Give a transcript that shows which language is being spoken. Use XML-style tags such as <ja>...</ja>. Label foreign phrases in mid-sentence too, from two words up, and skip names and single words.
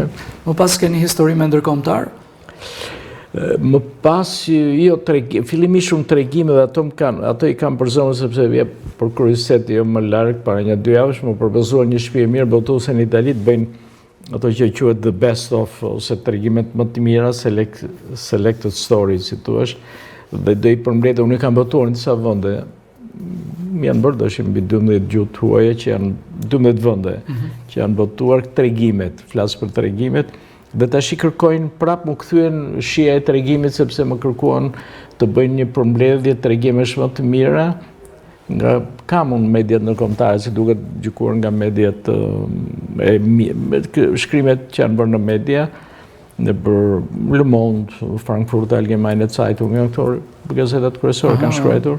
<sq>Më pas keni histori me ndërkombëtar? Më pas, jo, fillimisht shumë tregime dhe ato i kam përzorur sepse vje për kuriozitet jo më larg, para një 2 javësh më propozuar një shtëpi e mirë botuese në Itali të bëjnë ato që quhet</sq> <en>the best of</en> <sq>ose tregimet më të mira,</sq> <en>selected stories,</en> <sq>si thua, dhe do i përmbledh, unë kam botuar në disa vende. Janë bërë dëshim mbi 12 gjuhë huaje që janë 12 vende që janë botuar tregimet, flas për tregimet, dhe tash i kërkojnë prap më kthyen shija e tregimit sepse më kërkuan të bëjnë një përmbledhje tregimesh më të mira nga kam unë mediat ndërkombëtare, si duket gjykuar nga mediat shkrimet që janë bërë në media, në për Le Monde, Frankfurt Allgemeine Zeitung, nga këto gazetat kryesore kanë shkruar.</sq>